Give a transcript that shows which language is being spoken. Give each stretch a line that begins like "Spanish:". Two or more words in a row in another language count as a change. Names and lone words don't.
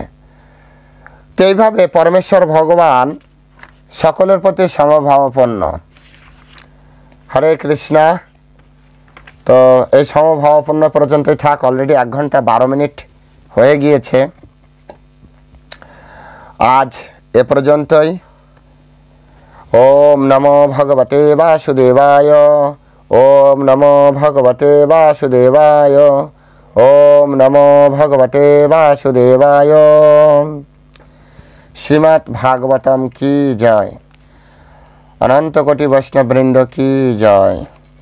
Bangla: তো এইভাবে পরমেশ্বর ভগবান সকলের প্রতি সমভাবাপন্ন। হরে কৃষ্ণা। তো এই সমভাবাপন্ন পর্যন্তই থাক। অলরেডি 1 ঘন্টা 12 মিনিট হয়ে গিয়েছে। আজ এ পর্যন্তই।
Sanskrit: ওম নমো ভগবতে বাসুদেবায়। ওম নমো ভগবতে বাসুদেবায়। ওম নমো ভগবতে বাসুদেবায়।
Hindi: श्रीमद् भागवतम की जय। अनंत कोटि वैष्णव वृंद की जय।